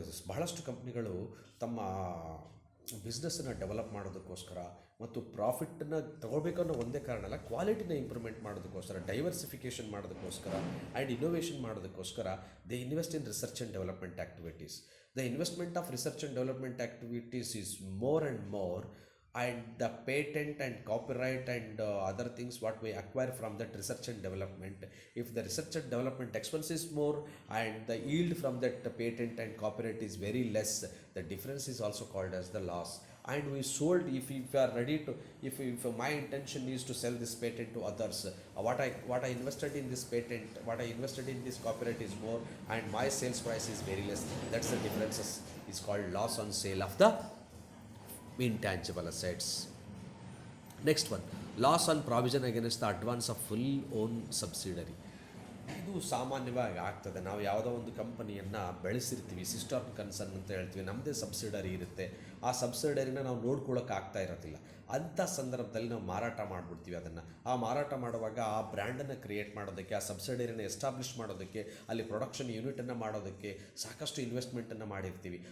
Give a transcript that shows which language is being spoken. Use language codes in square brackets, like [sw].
[kn] ಬಹಳಷ್ಟು ಕಂಪ್ನಿಗಳು ತಮ್ಮ ಬಿಸ್ನೆಸ್ಸನ್ನು ಡೆವಲಪ್ ಮಾಡೋದಕ್ಕೋಸ್ಕರ ಮತ್ತು ಪ್ರಾಫಿಟನ್ನು ತಗೋಬೇಕನ್ನೋ ಒಂದೇ ಕಾರಣ ಅಲ್ಲ, ಕ್ವಾಲಿಟಿನ ಇಂಪ್ರೂವ್ಮೆಂಟ್ ಮಾಡೋದಕ್ಕೋಸ್ಕರ, ಡೈವರ್ಸಿಫಿಕೇಷನ್ ಮಾಡೋದಕ್ಕೋಸ್ಕರ ಆ್ಯಂಡ್ ಇನ್ನೋವೇಷನ್ ಮಾಡೋದಕ್ಕೋಸ್ಕರ [en] They invest in research and development activities. The investment of research and development activities is more and more, and the patent and copyright and other things what we acquire from that research and development, if the research and development expense is more and the yield from that patent and copyright is very less, the difference is also called as the loss. And we sold, if you are ready to, if my intention is to sell this patent to others, what I invested in this patent, what I invested in this copyright is more and my sales price is very less, that's the differences is called loss on sale of the intangible assets. Next one, loss on provision against the advance of full own subsidiary. [kn] ಇದು ಸಾಮಾನ್ಯವಾಗಿ ಆಗ್ತದೆ. ನಾವು ಯಾವುದೋ ಒಂದು ಕಂಪನಿಯನ್ನು ಬೆಳೆಸಿರ್ತೀವಿ, sister concern ಅಂತ ಹೇಳ್ತೀವಿ, ನಮ್ಮದೇ ಸಬ್ಸಿಡರಿ ಇರುತ್ತೆ, ಆ ಸಬ್ಸಿಡರಿನ ನಾವು ನೋಡ್ಕೊಳ್ಳೋಕೆ ಆಗ್ತಾ ಇರೋದಿಲ್ಲ. ಅಂಥ ಸಂದರ್ಭದಲ್ಲಿ ನಾವು ಮಾರಾಟ ಮಾಡಿಬಿಡ್ತೀವಿ. ಅದನ್ನು ಆ ಮಾರಾಟ ಮಾಡುವಾಗ ಆ ಬ್ರ್ಯಾಂಡನ್ನು ಕ್ರಿಯೇಟ್ ಮಾಡೋದಕ್ಕೆ, ಆ ಸಬ್ಸಿಡರಿನ ಎಸ್ಟಾಬ್ಲಿಷ್ ಮಾಡೋದಕ್ಕೆ, ಅಲ್ಲಿ ಪ್ರೊಡಕ್ಷನ್ ಯೂನಿಟನ್ನು ಮಾಡೋದಕ್ಕೆ ಸಾಕಷ್ಟು ಇನ್ವೆಸ್ಟ್ಮೆಂಟನ್ನು ಮಾಡಿರ್ತೀವಿ.